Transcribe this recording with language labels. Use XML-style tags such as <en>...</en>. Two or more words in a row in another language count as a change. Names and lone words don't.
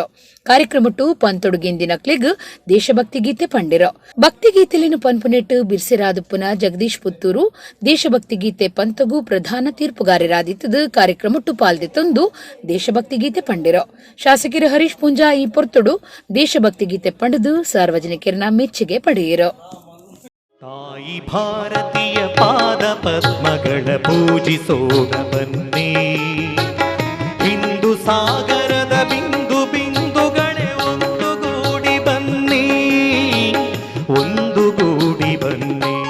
<tcy>ಕಾರ್ಯಕ್ರಮಟ್ಟು ಪಂತೊಡುಗೆಂದಿನ ಕ್ಲಿಗ್ ದೇಶಭಕ್ತಿ ಗೀತೆ ಪಂಡಿರೋ. ಭಕ್ತಿ ಗೀತೆಲಿನ ಪನ್ಪುನೆಟ್ಟು ಬಿರ್ಸಿರಾದುಪ್ಪನ ಜಗದೀಶ್ ಪುತ್ತೂರು ದೇಶಭಕ್ತಿ ಗೀತೆ ಪಂತಗೂ ಪ್ರಧಾನ ತೀರ್ಪುಗಾರರಾದಿತ್ತದ ಕಾರ್ಯಕ್ರಮಟ್ಟು ಪಾಲ್ದಿತ್ತೊಂದು ದೇಶಭಕ್ತಿ ಗೀತೆ ಪಂಡಿರೋ. ಶಾಸಕರು ಹರೀಶ್ ಪೂಂಜಾ ಈ ಪೊರ್ತೊಡು ದೇಶಭಕ್ತಿ ಗೀತೆ ಪಂಡದು ಸಾರ್ವಜನಿಕರನ್ನ ಮೆಚ್ಚುಗೆ ಪಡೆಯಿರೋ.</tcy> <kn>ತಾಯಿ ಭಾರತೀಯ ಪಾದ ಪದ್ಮಗಳ ಪೂಜಿಸೋಣ ಬನ್ನಿ, ಹಿಂದೂ ಸಾಗರದ ಬಿಂದು ಬಿಂದುಗಳೇ ಒಂದುಗೂಡಿ ಬನ್ನಿ, ಒಂದುಗೂಡಿ ಬನ್ನಿ.</kn>